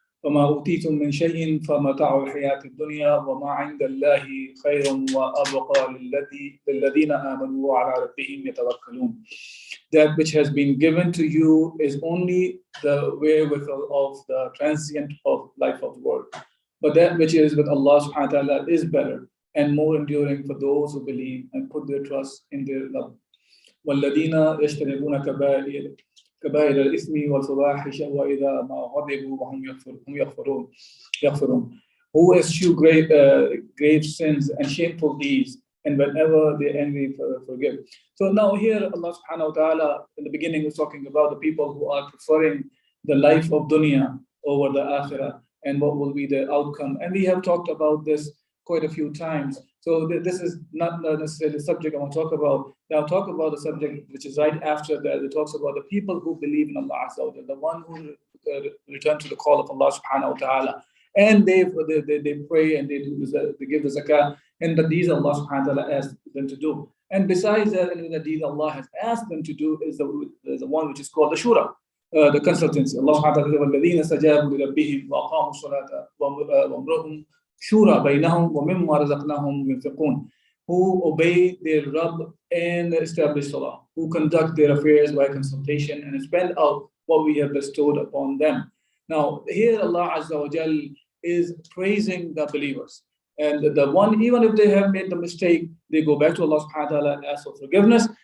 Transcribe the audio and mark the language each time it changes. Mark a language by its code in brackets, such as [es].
[ar] وَمَا أُوتِيتُم مِّن شَيْءٍ فَمَتَاعُ الْحَيَاةِ الدُّنْيَا وَمَا عِندَ اللَّهِ خَيْرٌ وَأَبْقَىٰ لِلَّذِينَ آمَنُوا وَعَلَىٰ رَبِّهِمْ يَتَوَكَّلُونَ. [en] That which has been given to you is only the wherewithal of the transient of life of the world. But that which is with Allah subhanahu wa ta'ala is better and more enduring for those who believe and put their trust in their love. [ar] وَالَّذِينَ يَجْتَنِبُونَ كبائر الإثم والفواحش وإذا ما غضبوا وهم يغفرون. [en] Who eschew grave sins and shameful deeds, and whenever they envy, forgive. So now here Allah subhanahu wa ta'ala in the beginning was talking about the people who are preferring the life of dunya over the akhirah and what will be the outcome. And we have talked about this quite a few times. So this is not necessarily the subject I want to talk about. Now I'll talk about the subject which is right after that. It talks about the people who believe in Allah Azza wa Jalla, the one who return to the call of Allah subhanahu wa ta'ala. And they pray and they give the zakah, and the deeds Allah subhanahu wa ta'ala asked them to do. And besides that, the deed Allah has asked them to do is the one which is called the shura, the consultancy. [ar] Allah subhanahu wa ta'ala says, وَالَّذِينَ اسْتَجَابُوا لِرَبِّهِمْ وَأَقَامُوا الصَّلَاةَ وَأَمْرُهُمْ شُورَى بَيْنَهُمْ وَمِمَّا رَزَقْنَاهُمْ يُنْفِقُونَ. [en] Who obey their Rabb and establish salah, who conduct their affairs by consultation and spend out what we have bestowed upon them. Now here Allah Azza wa Jal is praising the believers. And the one, even if they have made the mistake, they go back to Allah subhanahu wa ta'ala and ask for forgiveness.